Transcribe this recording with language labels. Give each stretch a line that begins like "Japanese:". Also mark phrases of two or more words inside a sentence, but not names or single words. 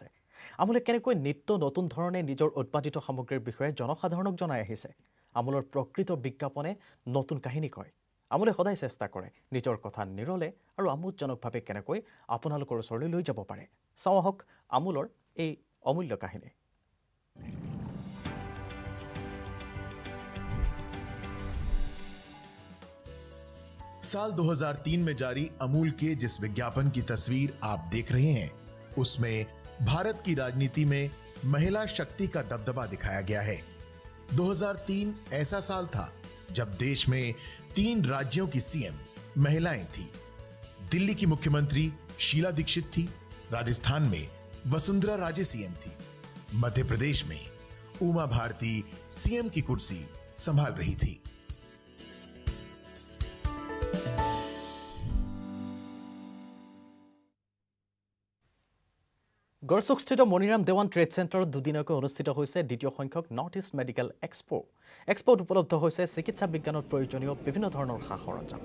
Assamese: আমুলে কেনেকৈ নিত্য নতুন ধৰণে নিজৰ উৎপাদিত সামগ্ৰীৰ বিষয়ে জনসাধাৰণক জনাই আহিছে। আমুলৰ প্ৰকৃত বিজ্ঞাপনে নতুন কাহিনী কয়। আমুলে সদায় চেষ্টা কৰে নিজৰ কথা নিৰলে আৰু আমোদজনকভাৱে কেনেকৈ আপোনালোকৰ ওচৰলৈ লৈ যাব পাৰে। চাওঁ আহক আমুলৰ এই অমূল্য কাহিনী।
Hindi: साल 2003 में जारी अमूल के जिस विज्ञापन की तस्वीर आप देख रहे हैं उसमें भारत की राजनीति में महिला शक्ति का दबदबा दिखाया गया है। 2003 ऐसा साल था जब देश में 3 राज्यों की सीएम महिलाएं थी। दिल्ली की मुख्यमंत्री शीला दीक्षित थी, राजस्थान में वसुंधरा राजे सीएम थी, मध्य प्रदेश में उमा भारती सीएम की कुर्सी संभाल रही थी।
Assamese: গড়চুকস্থিত মণিৰাম দেৱান ট্ৰেড চেণ্টাৰত দুদিনকৈ অনুষ্ঠিত হৈছে দ্বিতীয় সংখ্যক নৰ্থ ইষ্ট মেডিকেল এক্সপো। এক্সপোত উপলব্ধ হৈছে চিকিৎসা বিজ্ঞানত প্ৰয়োজনীয় বিভিন্ন ধৰণৰ সা সৰঞ্জাম।